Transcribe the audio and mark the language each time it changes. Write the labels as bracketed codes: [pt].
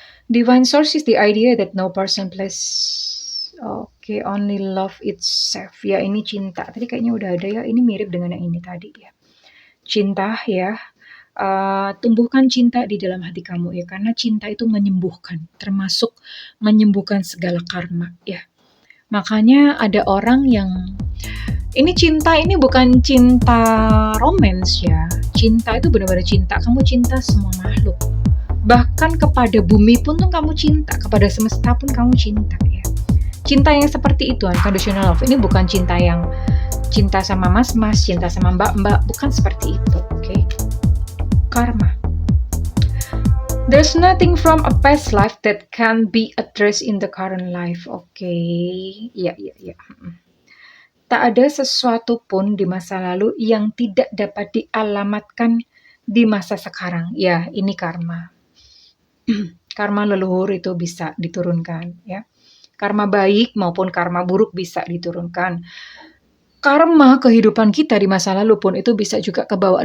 [en] Divine source is the idea that no person place. [id] Oke, [en] only love itself. [id] Ya, ini cinta. Tadi kayaknya udah ada ya. Ini mirip dengan yang ini tadi ya. Cinta ya. Tumbuhkan cinta di dalam hati kamu ya, karena cinta itu menyembuhkan, termasuk menyembuhkan segala karma ya. Makanya ada orang yang ini cinta ini bukan cinta romance ya. Cinta itu benar-benar cinta. Kamu cinta semua makhluk. Bahkan kepada bumi pun tuh kamu cinta, kepada semesta pun kamu cinta ya. Cinta yang seperti itu, unconditional love. Ini bukan cinta yang cinta sama mas-mas, cinta sama mbak-mbak, bukan seperti itu, oke? Karma. [en] There's nothing from a past life that can be addressed in the current life. [id] Oke. Ya. Tak ada sesuatu pun di masa lalu yang tidak dapat dialamatkan di masa sekarang. Ya, ini karma. Karma leluhur itu bisa diturunkan ya. Karma baik maupun karma buruk bisa diturunkan. Karma kehidupan kita di masa lalu pun itu bisa juga kebawa.